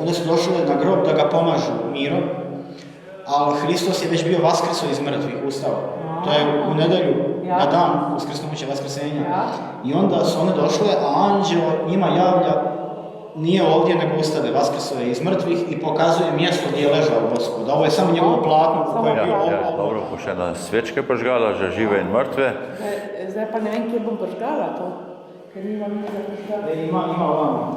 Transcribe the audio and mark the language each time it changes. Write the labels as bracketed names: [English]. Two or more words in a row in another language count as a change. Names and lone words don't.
[Serbian] One su došle na grob da ga pomažu mirom, ali Hristos je već bio vaskrso iz mrtvih, ustao. To je u nedelju, na dan uskrsnuća vaskrsenja. I onda su one došle, a anđel njima javlja, nije ovdje nego ustade, vaskrso je iz mrtvih i pokazuje mjesto gdje je ležao Gospod. Ovo je samo njegovo platno u kojem je bio ovo. [Slovenian] Dobro, pa še ena svečke požgala, že žive in mrtve. Zdaj pa ne vem, kje bom požgala to, ker nimam nič za požgala. [Serbian] Ima ovamo.